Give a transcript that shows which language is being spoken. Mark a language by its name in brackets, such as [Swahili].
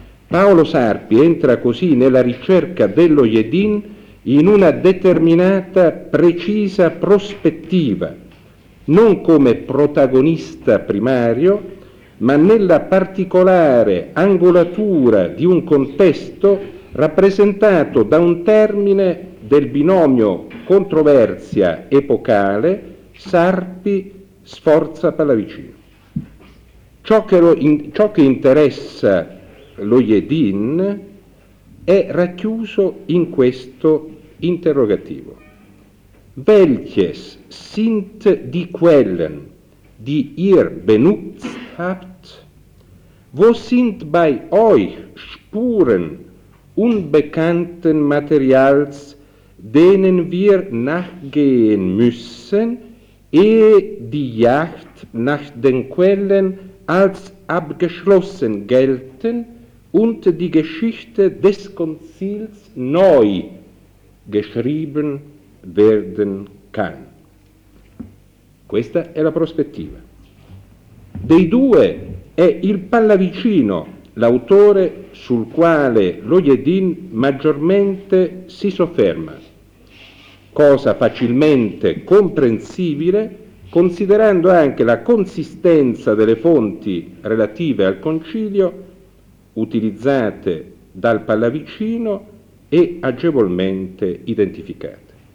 [Italian] Paolo Sarpi entra così nella ricerca dello Jedin in una determinata, precisa prospettiva, non come protagonista primario, ma nella particolare angolatura di un contesto rappresentato da un termine del binomio controversia epocale Sarpi-Sforza-Pallavicino. Ciò che interessa lo Jedin è racchiuso in questo interrogativo. [German] Welches sind die Quellen, die ihr benutzt habt? Wo sind bei euch Spuren unbekannten Materials, denen wir nachgehen müssen, ehe die Jagd nach den Quellen als abgeschlossen gelten und die Geschichte des Konzils neu geschrieben werden kann. [Italian] Questa è la prospettiva. Dei due è il Pallavicino l'autore sul quale lo Jedin maggiormente si sofferma, cosa facilmente comprensibile considerando anche la consistenza delle fonti relative al concilio utilizzate dal Pallavicino e agevolmente identificate.